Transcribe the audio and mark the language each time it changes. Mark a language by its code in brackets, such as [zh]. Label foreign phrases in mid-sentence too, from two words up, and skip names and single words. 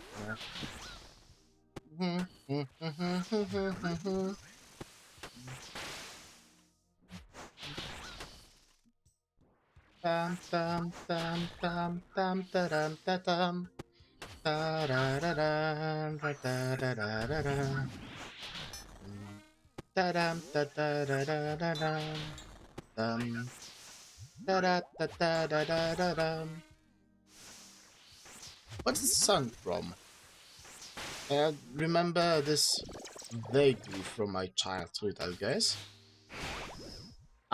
[en] Tam tam tam tam tam tam tam ta da da da da da da da da. Ta dam ta da da da da dam. Da da da da da da da dam. What's the song from? I remember this vaguely from my childhood, I guess.